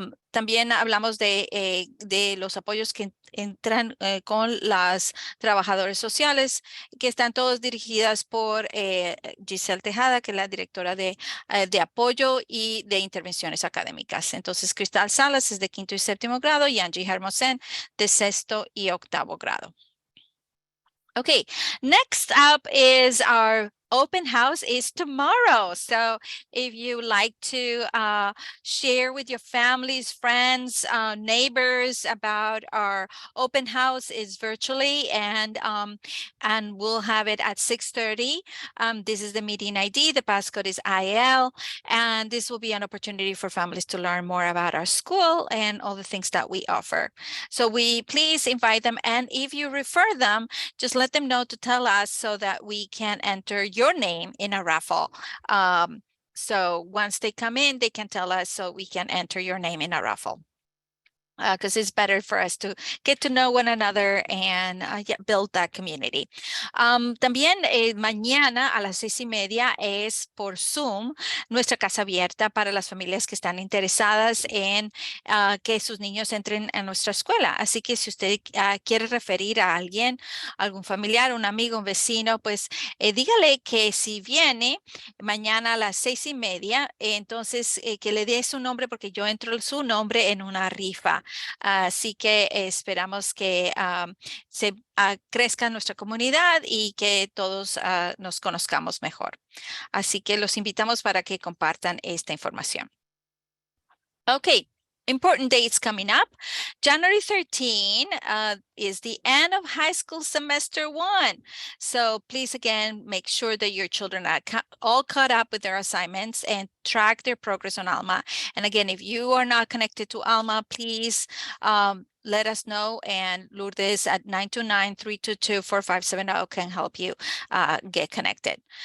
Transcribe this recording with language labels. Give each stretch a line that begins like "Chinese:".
Spanish: También hablamos de los apoyos que entran con las trabajadoras sociales, que están todos dirigidas por Giselle Tejada, que es la directora de apoyo y de intervenciones académicas. Entonces, Cristal Salas es de quinto y séptimo grado y Angie Hermosen de sexto y octavo grado.
English: Okay, next up is our open house is tomorrow. So if you like to share with your families, friends, neighbors about our open house is virtually and we'll have it at 6:30. This is the meeting ID. The passcode is IAL, and this will be an opportunity for families to learn more about our school and all the things that we offer. So we please invite them, and if you refer them, just let them know to tell us so that we can enter your name in a raffle. So once they come in, they can tell us so we can enter your name in a raffle. Because it's better for us to get to know one another and build that community.
Spanish: También mañana a las 6:30 es por Zoom nuestra casa abierta para las familias que están interesadas en que sus niños entren a nuestra escuela. Así que si usted quiere referir a alguien, algún familiar, un amigo, un vecino, pues dígale que si viene mañana a las 6:30, entonces que le dé su nombre porque yo entro su nombre en una rifa. Así que esperamos que se crezca nuestra comunidad y que todos nos conozcamos mejor. Así que los invitamos para que compartan esta información.
English: Okay. Important dates coming up. January 13 is the end of high school semester 1. So please, again, make sure that your children are all caught up with their assignments and track their progress on Alma. And again, if you are not connected to Alma, please let us know, and Lourdes at 929-322-4570 can help you get connected.